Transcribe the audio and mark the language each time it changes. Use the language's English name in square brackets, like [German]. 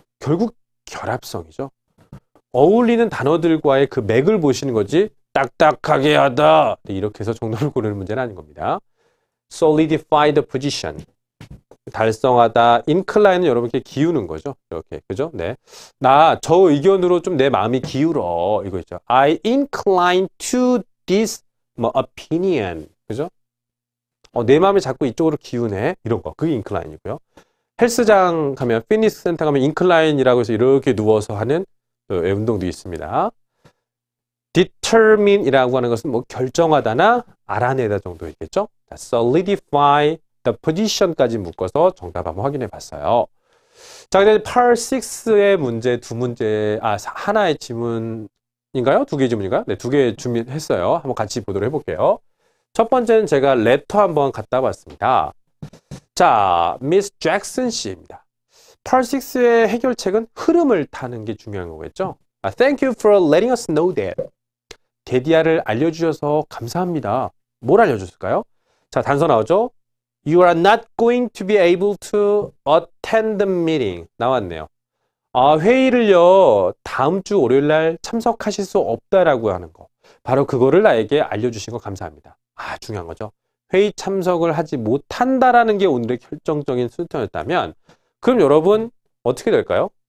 [Korean] 결국 결합성이죠. 어울리는 단어들과의 그 맥을 보시는 거지 딱딱하게 하다. 이렇게 해서 정답을 고르는 문제는 아닌 겁니다. [English] solidify the position. [Korean] 달성하다. incline은 여러분께 기우는 거죠. 이렇게. 그죠? 네. 저 의견으로 좀 내 마음이 기울어. 이거 있죠. [English] I incline to this opinion. [Korean] 그죠? 내 마음이 자꾸 이쪽으로 기우네. 이런 거. 그게 incline이고요. 헬스장 가면, 피트니스 센터 가면 incline이라고 해서 이렇게 누워서 하는 운동도 있습니다. determine이라고 하는 것은 뭐 결정하다나 알아내다 정도 있겠죠. 자, [English] solidify the position [Korean] 까지 묶어서 정답 한번 확인해 봤어요. 자, 근데 part 6의 문제 하나의 지문인가요? 두 개의 지문인가요? 네, 두 개 준비했어요. 한번 같이 보도록 해볼게요. 첫 번째는 제가 레터 한번 갖다 봤습니다. 자, 미스 잭슨 씨입니다. part 6의 해결책은 흐름을 타는 게 중요한 거겠죠. [English] Thank you for letting us know that. [Korean] 데디아를 알려주셔서 감사합니다. 뭘 알려줬을까요? 자, 단서 나오죠? [English] You are not going to be able to attend the meeting. [Korean] 나왔네요. 회의를요, 다음 주 월요일 날 참석하실 수 없다라고 하는 거. 바로 그거를 나에게 알려주신 거 감사합니다. 중요한 거죠. 회의 참석을 하지 못한다라는 게 오늘의 결정적인 수단이었다면, 그럼 여러분, 어떻게 될까요?